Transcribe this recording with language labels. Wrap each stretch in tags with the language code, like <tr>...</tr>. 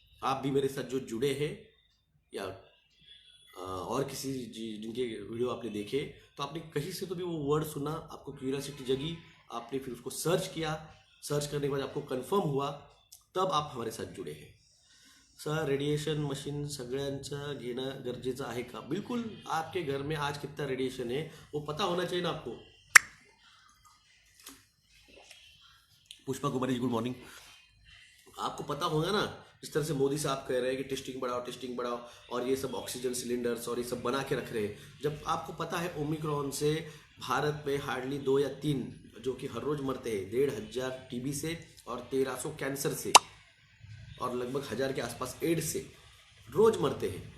<hi>आप भी मेरे साथ जो जुड़े हैं, या और किसी जिनके वीडियो आपने देखे, तो आपने कहीं से तो भी वो वर्ड सुना, आपको क्यूरियोसिटी जगी, आपने फिर उसको सर्च किया, सर्च करने के बाद आपको कंफर्म हुआ, तब आप हमारे साथ जुड़े हैं।</hi> <mr>सर रेडिएशन मशीन सगळ्यांचं घेणं गरजेचं आहे का?</mr> <hi>बिल्कुल, आपके घर में आज कितना रेडिएशन है वो पता होना चाहिए ना आपको। Pushpa Kumari ji good morning. आपको पता होगा ना, जिस तरह से मोदी साहब कह रहे हैं कि टेस्टिंग बढ़ाओ, और ये सब ऑक्सीजन सिलेंडर्स और ये सब बना के रख रहे हैं, जब आपको पता है ओमिक्रॉन से भारत में हार्डली 2 या 3 जो कि हर रोज मरते हैं, 1500 TB से और 1300 कैंसर से और लगभग 1000 के आसपास एड्स से रोज मरते हैं।</hi>